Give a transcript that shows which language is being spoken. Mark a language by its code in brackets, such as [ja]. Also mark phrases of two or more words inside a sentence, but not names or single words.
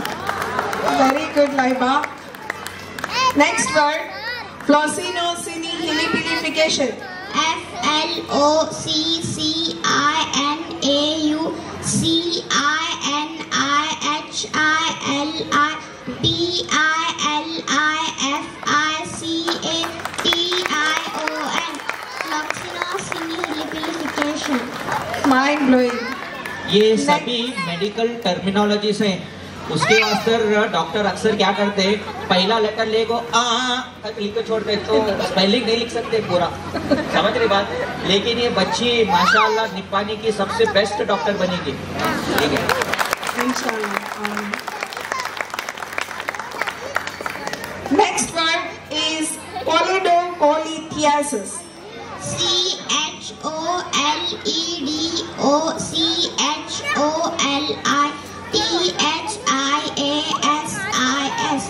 [en] Very good, Laiba. Next word, floccinaucinihilipilification. F-L-O-C-C-I-N-A-U-C-I-N-I-H-I-L-I-P-I-O-N. Floccinaucinihilipilification. Mind blowing. [hi] ये सभी [en] medical terminologies [hi] हैं। उसके वास्ते डॉक्टर अक्सर क्या करते हैं, पहला लेटर लेको आ तक लिख के छोड़ते, तो स्पेलिंग नहीं लिख सकते पूरा, समझ रही बात। लेकिन ये बच्ची माशाल्लाह निपानी की सबसे [en] best doctor [hi] बनेगी, ठीक है। [en] Inshallah. Next word is polydocolithesis. C-H-O-L-E-D-O-C-H-O-L-I-T-H-I-A-S-I-S.